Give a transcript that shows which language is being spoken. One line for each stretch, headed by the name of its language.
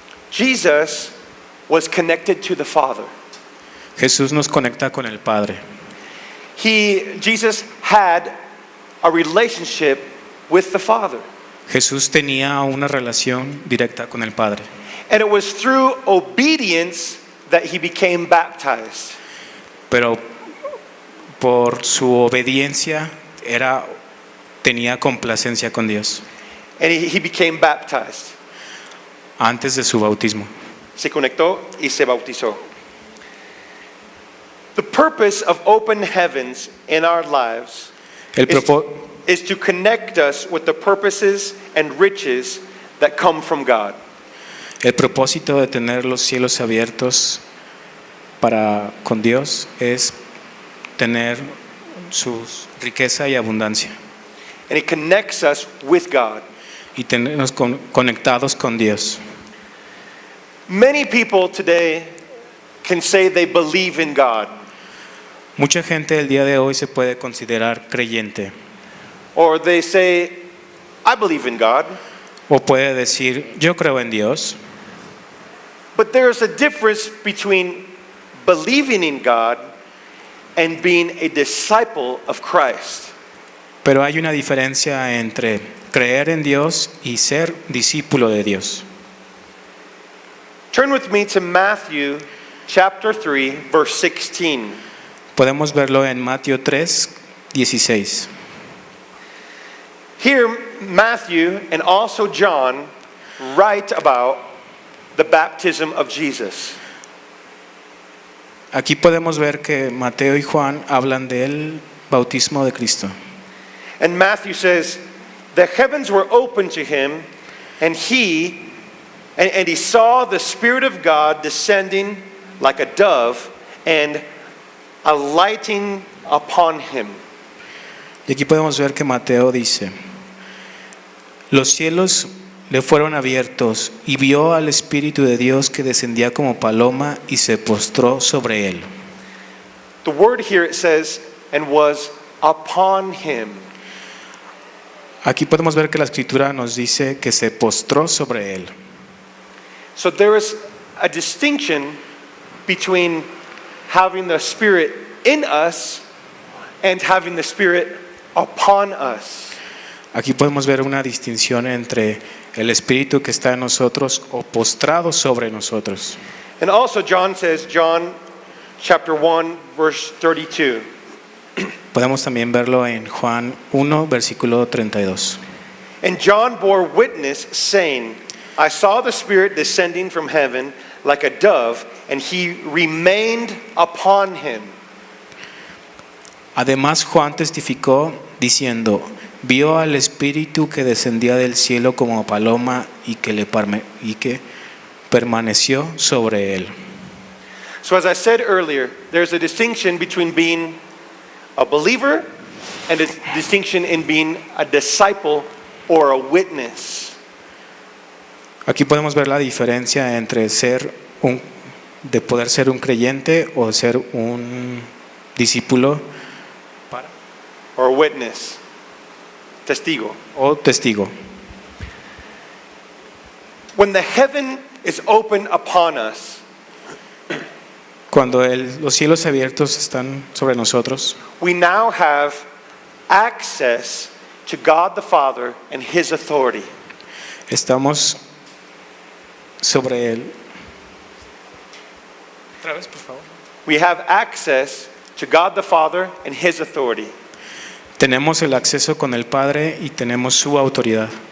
English: Jesus was connected to the Father.
Spanish: Jesús nos conecta con el Padre.
English: Jesus had a relationship with the Father.
Spanish: Jesús tenía una relación directa con el Padre.
English: And it was through obedience that he became baptized.
Spanish: Pero por su obediencia tenía complacencia con Dios
English: And he became baptized.
Spanish: antes de su bautismo. Se conectó y se bautizó.
English: The purpose of open heavens in our lives
Spanish: El, propo-
English: is to connect us with the purposes and riches that come from God.
Spanish: el propósito de tener los cielos abiertos con Dios es tener su riqueza y abundancia
English: And it connects us with God.
Spanish: y tenernos conectados con Dios.
English: Many people today can say they believe in God.
Spanish: Mucha gente el día de hoy se puede considerar creyente
English: or they say, I believe in God.
Spanish: o puede decir, yo creo en Dios.
English: But there is a difference between believing in God and being a disciple of Christ.
Spanish: Pero hay una diferencia entre creer en Dios y ser discípulo de Dios.
English: Turn with me to Matthew chapter 3, verse 16.
Spanish: Podemos verlo en Mateo 3, 16.
English: Here, Matthew and also John write about the baptism of Jesus.
Spanish: Aquí podemos ver que Mateo y Juan hablan del bautismo de Cristo.
English: And Matthew says, the heavens were opened to him, and he saw the Spirit of God descending like a dove and alighting upon him.
Spanish: Y aquí podemos ver que Mateo dice, los cielos le fueron abiertos y vio al Espíritu de Dios que descendía como paloma y se postró sobre él.
English: The word here it says, and was upon him.
Spanish: Aquí podemos ver que la Escritura nos dice que se postró sobre él.
English: So there is a distinction between having the Spirit in us and having the Spirit upon us.
Spanish: Aquí podemos ver una distinción entre el Espíritu que está en nosotros o postrado sobre nosotros.
English: And also John says, John chapter 1 verse 32.
Spanish: Podemos también verlo en Juan 1, versículo 32.
English: And John bore witness, saying, I saw the Spirit descending from heaven like a dove, and he remained upon him.
Spanish: Además Juan testificó diciendo, vio al Espíritu que descendía del cielo como paloma y que permaneció sobre él.
English: So as I said earlier, there's a distinction between being a believer and a distinction in being a disciple or a witness.
Spanish: Aquí podemos ver la diferencia entre de poder ser un creyente o ser un discípulo
English: Or a witness. Testigo.
Spanish: o testigo.
English: When the heaven is open upon us,
Spanish: Cuando los cielos abiertos están sobre nosotros,
English: we now have access to God the Father and His authority.
Spanish: estamos sobre él. Otra vez, por favor.
English: We have access to God the Father and His authority.
Spanish: Tenemos el acceso con el Padre y tenemos su autoridad.